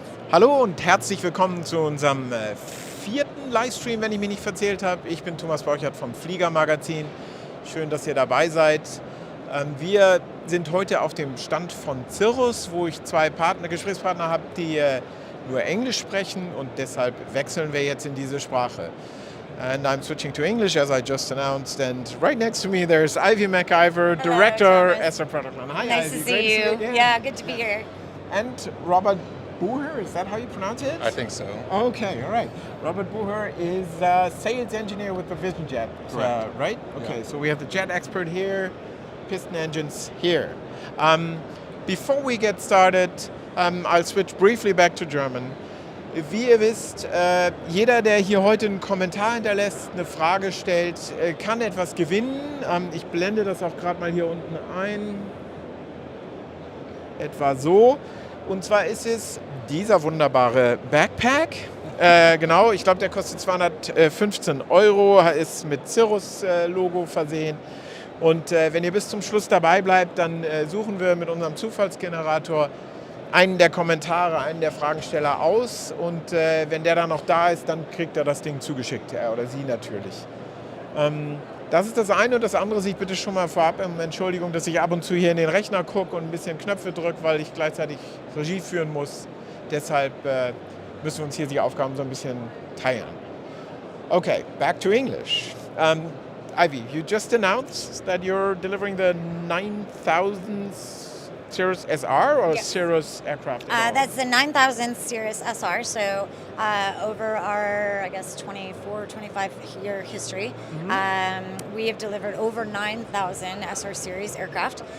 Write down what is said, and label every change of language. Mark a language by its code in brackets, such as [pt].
[de] Hallo und herzlich willkommen zu unserem vierten Livestream, wenn ich mich nicht verzählt habe. Ich bin Thomas Borchert vom Fliegermagazin. Schön, dass ihr dabei seid. Wir sind heute auf dem Stand von Cirrus, wo ich zwei Gesprächspartner habe, die nur Englisch sprechen, und deshalb wechseln wir jetzt in diese Sprache. [en] And I'm switching to English as I just announced. And right next to me there's Ivy MacIver, Director, SR Product Line. Hi, nice Ivy. to see you. Yeah, good to be here. And Robert Bucher, is that how you pronounce it? I think so. Okay, all right. Robert Bucher is sales engineer with the Vision Jet, right? Okay, yeah. So we have the jet expert here, piston engines here. Before we get started, I'll switch briefly back to German. [de] Wie ihr wisst, jeder, der hier heute einen Kommentar hinterlässt, eine Frage stellt, kann etwas gewinnen. Ich blende das auch gerade mal hier unten ein. Etwa so. Und zwar ist es dieser wunderbare Backpack. Genau, ich glaube, der kostet 215 €, ist mit Cirrus-Logo versehen. Und wenn ihr bis zum Schluss dabei bleibt, dann suchen wir mit unserem Zufallsgenerator einen der Kommentare, einen der Fragensteller aus. Und wenn der dann noch da ist, dann kriegt er das Ding zugeschickt, er oder sie natürlich. Das ist das eine, und das andere sehe ich bitte schon mal vorab um Entschuldigung, dass ich ab und zu hier in den Rechner gucke und ein bisschen Knöpfe drücke, weil ich gleichzeitig Regie führen muss. Deshalb müssen wir uns hier die Aufgaben so ein bisschen teilen. [en] Okay, back to English. Ivy, you just announced that you're delivering the 9000th Cirrus SR or yes. Cirrus aircraft? That's the 9000th Cirrus SR, so over our, I guess, 24, 25-year history, we have delivered over 9,000 SR series aircraft.